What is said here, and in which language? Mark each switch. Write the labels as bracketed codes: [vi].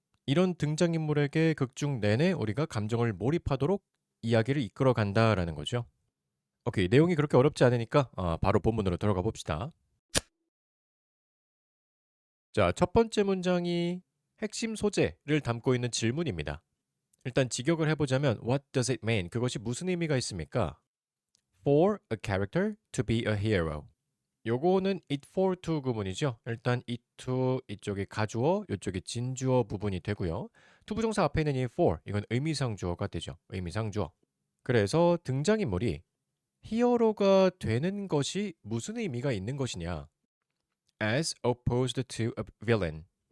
[ko] 이런 등장인물에게 극중 내내 우리가 감정을 몰입하도록 이야기를 이끌어 간다라는 거죠. 오케이, 내용이 그렇게 어렵지 않으니까 바로 본문으로 들어가 봅시다. 자, 첫 번째 문장이 핵심 소재를 담고 있는 질문입니다. 일단 직역을 해보자면 [en] What does it mean? [ko] 그것이 무슨 의미가 있습니까? [en] For a character to be a hero. [ko] 요거는 it for to 구문이죠. 일단 it to 이쪽이 가주어, 이쪽이 진주어 부분이 되고요. to 부정사 앞에 있는 이 for 이건 의미상 주어가 되죠. 의미상 주어. 그래서 등장인물이 히어로가 되는 것이 무슨 의미가 있는 것이냐? [en] As opposed to a villain.